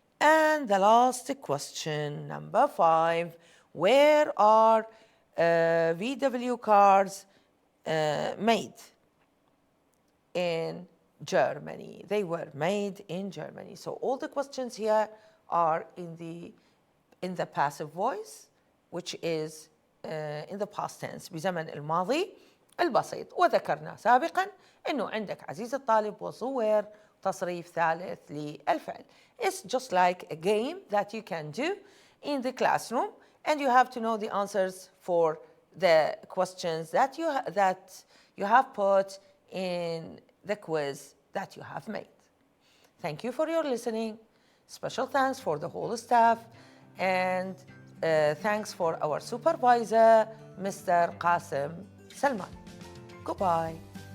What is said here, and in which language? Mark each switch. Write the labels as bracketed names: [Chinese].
[English] And the last question, number 5, where are VW cars made? In Germany. They were made in Germany. So all the questions here are in the passive voice, which is in the past tense, [Arabic] بزمن الماضي البسيط. وذكرنا سابقا انه عندك عزيز الطالب وصور تصريف ثالث للفعل. [English] It's just like a game that you can do in the classroom, and you have to know the answers for the questions that you have put in the quiz that you have made. Thank you for your listening. Special thanks for the whole staff, and thanks for our supervisor, Mr. Qasim Salman. Goodbye.